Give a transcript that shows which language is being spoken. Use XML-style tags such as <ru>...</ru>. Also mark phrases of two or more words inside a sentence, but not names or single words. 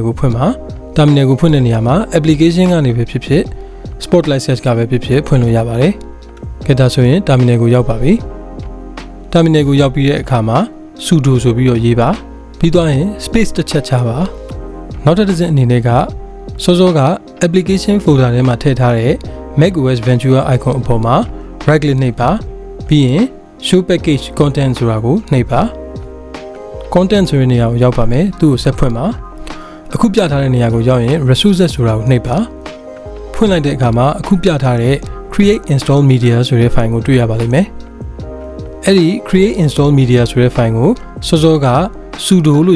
<my>ကိုဖွင့်ပါ terminal ကိုဖွင့်တဲ့နေရာမှာ application ကနေပဲဖြစ်ဖြစ်</my> <en>spotlight search</en> <my>ကပဲဖြစ်ဖြစ်ဖွင့်လို့ရပါတယ်ကဲဒါဆိုရင် terminal ကိုရောက်ပါပြီ terminal ကိုရောက်ပြီးတဲ့အခါမှာ sudo ဆိုပြီးတော့ရေးပါပြီးသွားရင် space တစ်ချက်ချပါနောက်ထပ်တစ်ချက်အနေနဲ့ကစောစောက</my> <en>application folder</en> <my>ထဲမှာထည့်ထားတဲ့ macOS Ventura icon အပေါ်မှာ</my> <en>right click</en> <my>နှိပ်ပါပြီးရင်</my> <en>show package content</en> <my>ဆိုတာကိုနှိပ်ပါ content ဆိုတဲ့နေရာကိုရောက်ပါမယ်သူ့ကိုဆက်ဖွင့်ပါအခုပြထားတဲ့နေရာကိုရောက်ရင် resources ဆိုတာကိုနှိပ်ပါဖွင့်လိုက်တဲ့အခါမှာအခုပြထားတဲ့</my> <en>create install media</en> <my>ဆိုတဲ့ file ကိုတွေ့ရပါလိမ့်မယ်အဲ့ဒီ</my> <en>create install media</en> <my>ဆိုတဲ့ file ကိုစောစောက sudo လို့</my>